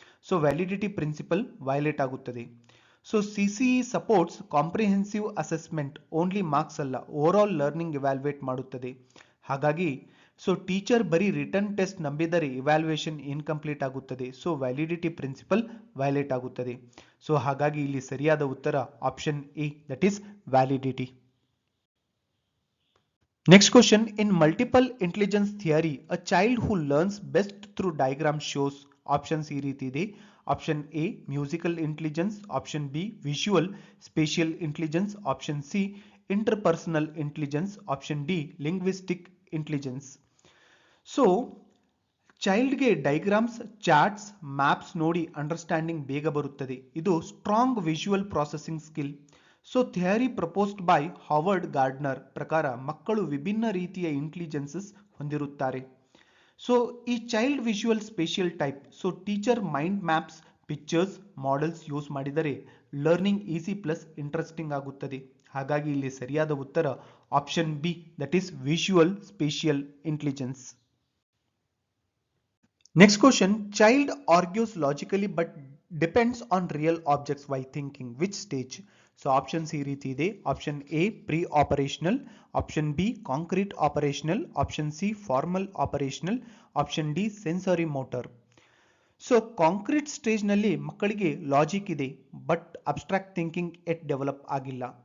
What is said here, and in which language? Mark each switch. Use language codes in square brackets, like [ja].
[kn] So validity principal violate ಆಗುತ್ತದೆ. So CCE supports comprehensive assessment, only marks ಅಲ್ಲ, over all learning evaluate ಮಾಡುತ್ತದೆ. ಹಾಗಾಗಿ so teacher ಬರೀ return test ನಂಬಿದರೆ evaluation incomplete ಆಗುತ್ತದೆ. ಸೊ ವ್ಯಾಲಿಡಿಟಿ ಪ್ರಿನ್ಸಿಪಲ್ ವೈಲೇಟ್ ಆಗುತ್ತದೆ. So ಹಾಗಾಗಿ ಇಲ್ಲಿ ಸರಿಯಾದ ಉತ್ತರ option A, that is validity. [en] Next question, in multiple intelligence theory, a child who learns best through diagram shows. Options [kn] ಈ ರೀತಿ ಇದೆ. [en] Option A musical intelligence, option B visual spatial intelligence, option C interpersonal intelligence, option D linguistic intelligence. [kn] So ಚೈಲ್ಡ್ಗೆ diagrams, charts, maps ನೋಡಿ understanding ಬೇಗ ಬರುತ್ತದೆ. ಇದು strong visual processing skill. So theory proposed by Howard Gardner ಪ್ರಕಾರ ಮಕ್ಕಳು ವಿಭಿನ್ನ ರೀತಿಯ intelligences ಹೊಂದಿರುತ್ತಾರೆ. So ಈ child visual spatial type. So teacher mind maps, pictures, models use ಮಾಡಿದರೆ ಲರ್ನಿಂಗ್ ಈಸಿ ಪ್ಲಸ್ ಇಂಟ್ರೆಸ್ಟಿಂಗ್ ಆಗುತ್ತದೆ. ಹಾಗಾಗಿ ಇಲ್ಲಿ ಸರಿಯಾದ ಉತ್ತರ option B, [en] That is visual spatial intelligence. Next question, child argues logically but depends on real objects while thinking. Which stage? So options [kn] ಈ ರೀತಿ ಇದೆ. [en] Option A pre operational, option B concrete operational, option C formal operational, option D sensory motor. [kn] So concrete stage ನಲ್ಲಿ ಮಕ್ಕಳಿಗೆ logic ಇದೆ but abstract thinking at develop ಆಗಿಲ್ಲ.